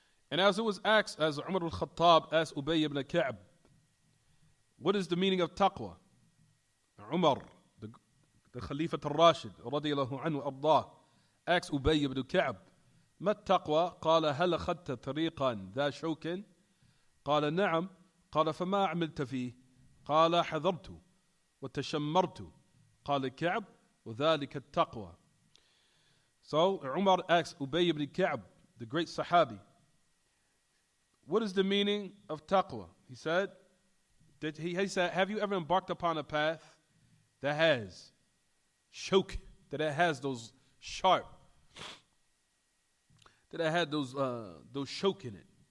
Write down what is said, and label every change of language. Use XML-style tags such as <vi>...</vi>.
<en>And as it was asked, as Umar al-Khattab asked Ubay ibn Ka'b, what is the meaning of taqwa? Umar, the Khalifa al-Rashid, radiyallahu anhu ardah, asked Ubay ibn Ka'b,</en> <ar>ما التقوى؟ قال هل أخذت طريقا ذا شوك؟ قال نعم. قال فما عملت فيه؟ قال حذرت وتشمرت. قال كعب وذلك التقوى.</ar> <en>So Umar asks Ubay ibn Ka'b, the great Sahabi, what is the meaning of taqwa? He said, have you ever embarked upon a path that has shoke, that it has those sharp, that it had those shoke in it?</en>